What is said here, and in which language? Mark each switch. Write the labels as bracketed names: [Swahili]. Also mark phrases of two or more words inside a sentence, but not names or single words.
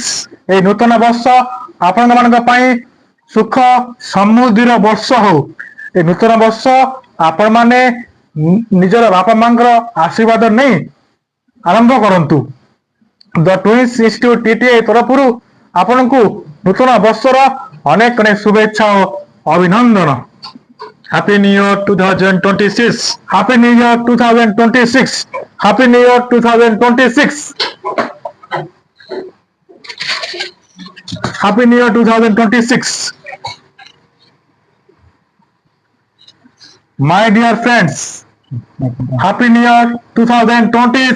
[Odia] ଏହି ନୂତନ ବର୍ଷ ଆପଣମାନଙ୍କ ପାଇଁ ସୁଖ ସମୃଦ୍ଧିର ବର୍ଷ ହଉ। ଏ ନୂତନ ବର୍ଷ ଆପଣମାନେ ନିଜର ବାପା ମାଙ୍କର ଆଶୀର୍ବାଦ ନେଇ ଆରମ୍ଭ କରନ୍ତୁ। ଦ ଟୁଇନ୍ସ ଇନଷ୍ଟିଚ୍ୟୁଟ ଟିଟିଆଇ ତରଫରୁ ଆପଣଙ୍କୁ ନୂତନ ବର୍ଷର ଅନେକ ଅନେକ ଶୁଭେଚ୍ଛା ଓ ଅଭିନନ୍ଦନ। [English] Happy New Year 2026. Happy New Year 2026. Happy New Year 2026. Happy New Year 2026. My dear friends, Happy New Year 2026.